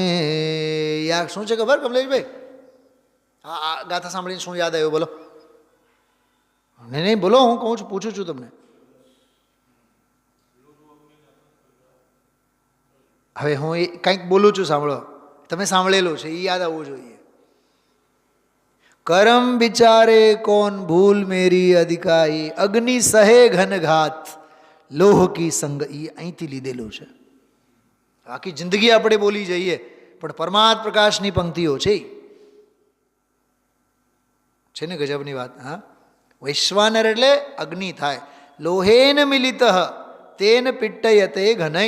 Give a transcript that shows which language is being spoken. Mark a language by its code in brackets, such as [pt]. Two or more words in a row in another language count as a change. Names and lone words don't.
[gu] યાર શું છે ખબર કમલેશભાઈ? આ ગાથા સાંભળીને શું યાદ આવ્યું? બોલો. નહીં નહીં બોલો, હું કહું છું, પૂછું છું તમને. હવે હું કંઈક બોલું છું, સાંભળો. તમે સાંભળેલું છે, એ યાદ આવવું જોઈએ. [hi] करम विचारे कौन भूल मेरी अधिकाई, अग्नि सहे घन घात लोह की संग. [gu] એ અહીંથી લીધેલું છે. આખી જિંદગી આપણે બોલી જઈએ પણ પરમાત્મ પ્રકાશની પંક્તિઓ છે ને ગજબની વાત. હા, વૈશ્વાનર એટલે અગ્નિ થાય. [sa] लोहेन मिलित तेन पिट्टयते घनै.